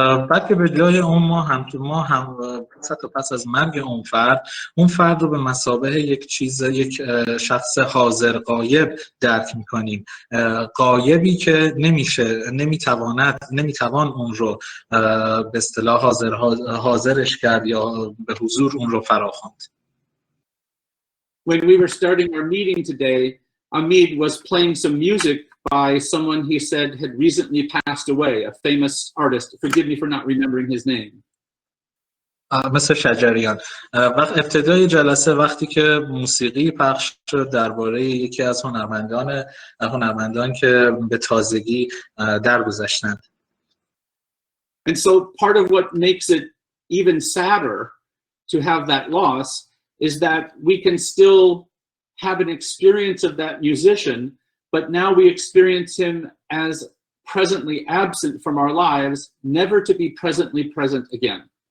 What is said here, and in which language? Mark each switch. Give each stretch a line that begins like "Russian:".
Persian: بعد که به جای اون ما هم پس از مرگ اون فرد رو به مثابه یک شخص حاضر غایب درک میکنیم، غایبی که نمیتوان اون رو به اصطلاح حاضرش کرد یا به حضور اون رو فراخواند.
English: When we were starting our meeting today, Hamid was playing some music by someone he said had recently passed away, a famous artist. Forgive me for not remembering his name.
Persian: مثل شجریان. وقت ابتدای جلسه وقتی که موسیقی پخش شد درباره یکی از هنرمندان که به تازگی درگذشتند.
English: And so part of what makes it even sadder to have that loss is that we can still have an experience of that musician, but now we experience him as presently absent from our lives, never to be presently present again.